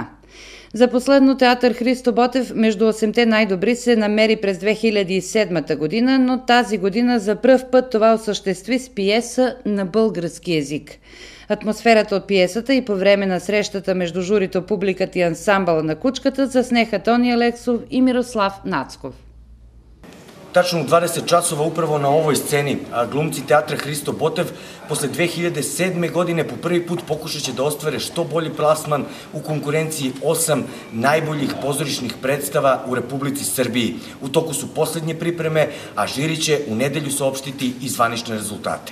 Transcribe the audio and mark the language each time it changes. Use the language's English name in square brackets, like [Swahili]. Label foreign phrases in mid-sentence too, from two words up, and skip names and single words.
[Bulgarian] За последно театър Христо Ботев между 8-те най-добри се намери през 2007 година, но тази година за пръв път това осъществи с пиеса на български език. Атмосферата от пиесата и по време на срещата между журито, публиката и ансамбъла на Кучката заснеха Тони Алексов и Мирослав Нацков. [Serbian] Tačno u 20 časova upravo na ovoj sceni glumci teatra Hristo Botev posle 2007. godine po prvi put pokušat će da ostvare što bolji plasman u konkurenciji 8 najboljih pozorišnih predstava u Republici Srbiji. U toku su poslednje pripreme, a žiri će u nedelju saopštiti i zvanične rezultate.